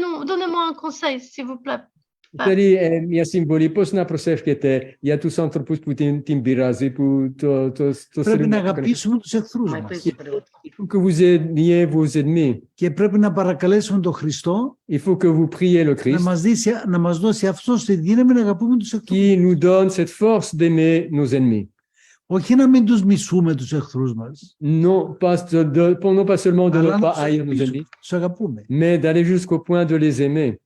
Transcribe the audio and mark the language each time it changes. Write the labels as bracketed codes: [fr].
[fr] Donnez-moi un conseil, s'il vous plaît. [el] Θέλει μια συμβολή, πώς να προσεύχεται για τους άνθρωπους που την πειράζει, που πρέπει να αγαπήσουμε τους εχθρούς μας. [fr] Que vous aimiez vos ennemis. [el] Και πρέπει να παρακαλέσουμε τον Χριστό [fr] Il faut que vous priez le Christ. [el] να μας δώσει αυτός τη δύναμη να αγαπούμε τους εχθρούς. [fr] Qui nous donne cette force d'aimer nos ennemis. [el] Όχι να μην τους μισούμε τους εχθρούς μας. [fr] Non pas seulement de ne pas haïr nos ennemis, mais d'aller jusqu'au point de les aimer.